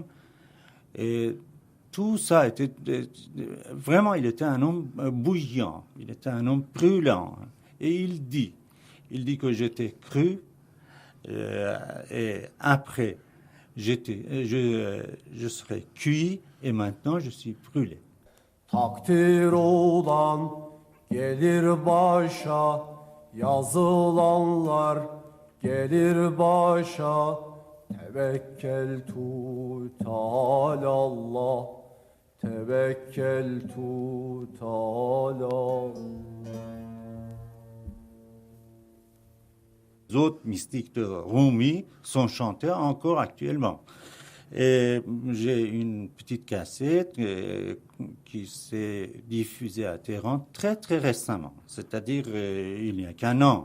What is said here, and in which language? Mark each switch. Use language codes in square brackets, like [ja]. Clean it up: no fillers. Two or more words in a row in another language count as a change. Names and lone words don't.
[fr] Et tout ça était vraiment, il était un homme bouillant, il était un homme brûlant. Et il dit que j'étais cru, et après, je serai cuit, et maintenant je suis brûlé. [tr] Takdir olan gelir başa, yazılanlar gelir başa. [ar] توكلت على الله، توكلت على الله. [fr] Les autres mystiques de Rumi sont chantés encore actuellement. Et j'ai une petite cassette qui s'est diffusée à Téhéran très très récemment, c'est-à-dire il n'y a qu'un an.